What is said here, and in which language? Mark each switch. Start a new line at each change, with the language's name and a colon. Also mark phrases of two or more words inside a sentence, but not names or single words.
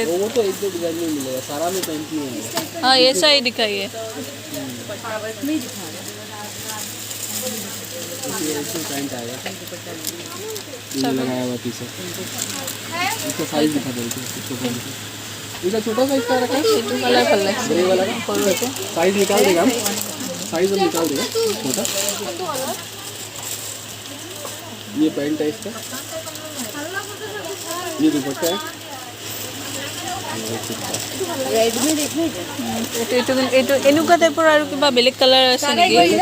Hindi: वो तो एक दो डिजाइन में मिलेगा, सारा में पैंट नहीं आएगा। हाँ ऐसा ही दिखाइए। इसमें पैंट आएगा, ये लगाया हुआ पीछे। इसका साइज दिखा दो, इसका छोटा साइज का रखा है,
Assamese: এইটো কালাৰ ভাল লাগিছে,
Hindi: ग्रे वाला का
Assamese: সৰুটো।
Hindi: साइज निकाल देगा हम, साइज हम निकाल देगा छोटा। ये पैंट है इसका, ये दुपट्टा है।
Assamese: এইটো এইটো এইটো এনেকুৱা টাইপৰ আৰু কিবা বেলেগ কালাৰ আছে নেকি?